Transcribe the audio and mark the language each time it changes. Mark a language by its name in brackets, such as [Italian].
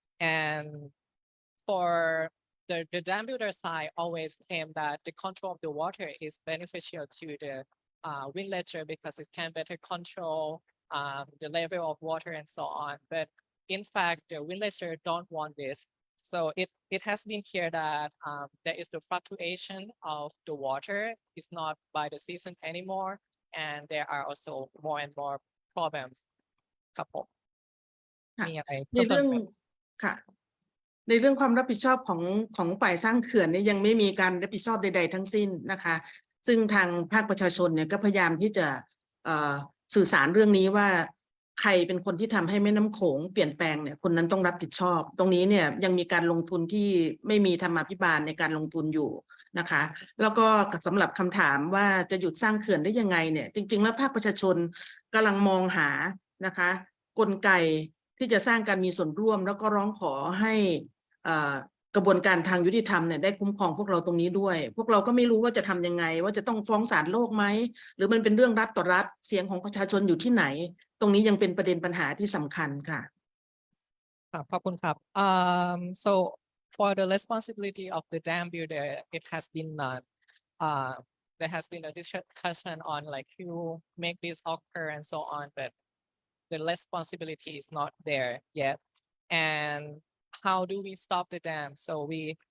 [English] And for the dam builder side always claim that the control of the water is beneficial to the villager because it can better control the level of water and so on. But in fact, the villager don't want this. So it has been clear that there is the fluctuation of the water. It's not by the season anymore. And there are also more and more problems. [Thai] ครับผม ค่ะ มีอะไร ในเรื่องค่ะในเรื่องความรับผิดชอบของฝ่ายสร้างเขื่อนเนี่ยยังไม่มีการรับผิดชอบใดๆทั้งสิ้นนะคะซึ่งทางภาคประชาชนเนี่ยก็พยายามที่จะ สื่อสารเรื่องนี้ว่าใครเป็นคนที่ทำให้แม่น้ำโขงเปลี่ยนแปลงเนี่ยคนนั้นต้องรับผิดชอบตรงนี้เนี่ยยังมีการลงทุนที่ไม่มีธรรมาภิบาลในการลงทุนอยู่นะคะแล้วก็สำหรับคำถามว่าจะหยุดสร้างเขื่อนได้ยังไงเนี่ยจริงๆแล้วภาคประชาชนกำลังมองหานะคะกลไกที่จะสร้างการมีส่วนร่วมแล้วก็ร้องขอให้ กระบวนการทางยุติธรรมเนี่ยได้คุ้มครองพวกเราตรงนี้ด้วยพวกเราก็ไม่รู้ว่าจะทำยังไงว่าจะต้องฟ้องศาลโลกไหมหรือมันเป็นเรื่องรัฐต่อรัฐเสียงของประชาชนอยู่ที่ไหน ตรงนี้ยังเป็นประเด็นปัญหาที่สำคัญค่ะ ครับขอบคุณครับ [English] so for the responsibility of the dam builder it has been there has been a discussion on like who make this occur and so on but the responsibility is not there yet and how do we stop the dam so we